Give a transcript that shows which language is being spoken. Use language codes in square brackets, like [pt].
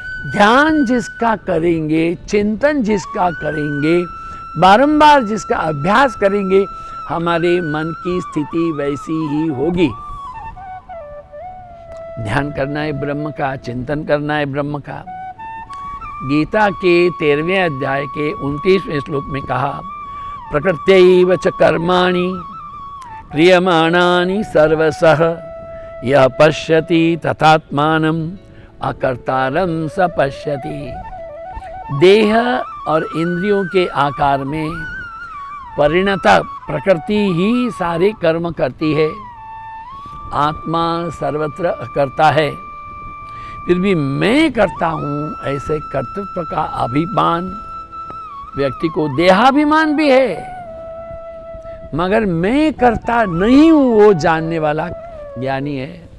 [hi] ध्यान जिसका करेंगे, चिंतन जिसका करेंगे, बारंबार जिसका अभ्यास करेंगे, हमारे मन की स्थिति वैसी ही होगी। ध्यान करना है ब्रह्म का, चिंतन करना है ब्रह्म का। गीता के 13वें अध्याय के 29वें श्लोक में कहा, [sa] प्रकृत्यैव च कर्माणि क्रियमाणानि सर्वशः यः पश्यति तथात्मानम् अकर्तारं स पश्यति। [hi] देह और इंद्रियों के आकार में परिणता प्रकृति ही सारे कर्म करती है। आत्मा सर्वत्र करता है, फिर भी मैं करता हूँ ऐसे कर्तृत्व का अभिमान व्यक्ति को, देहाभिमान भी है, मगर मैं करता नहीं हूँ वो जानने वाला ज्ञानी है।